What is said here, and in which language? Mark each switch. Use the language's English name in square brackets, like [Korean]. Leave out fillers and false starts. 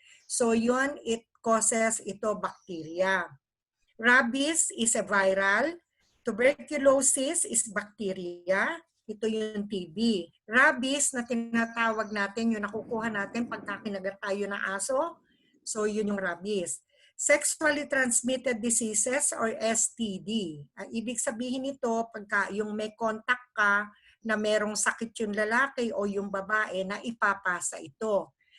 [English] So yun, it causes ito bacteria. Rabies is a viral. Tuberculosis is bacteria. [Filipino] Ito yung TB. Rabies na tinatawag natin, yung nakukuha natin pagka kinagat tayo ng aso. So yun yung rabies. [English] Sexually transmitted diseases or STD. [Filipino] Ang ibig sabihin nito, pagka yung may contact ka na merong sakit yung lalaki o yung babae na ipapasa ito.